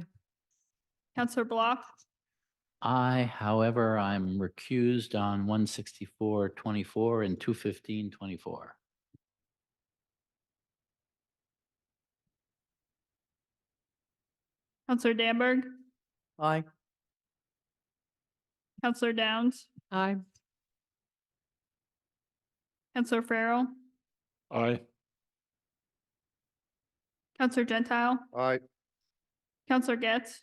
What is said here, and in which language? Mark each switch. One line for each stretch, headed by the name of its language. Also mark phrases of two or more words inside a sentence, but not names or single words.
English: Councilor Block, However, I'm recused on 164-24 and 215-24. Counselor Damberg, Aye. Counselor Downs, Aye. Counselor Farrell, Aye. Counselor Gentile, Aye. Counselor Getz,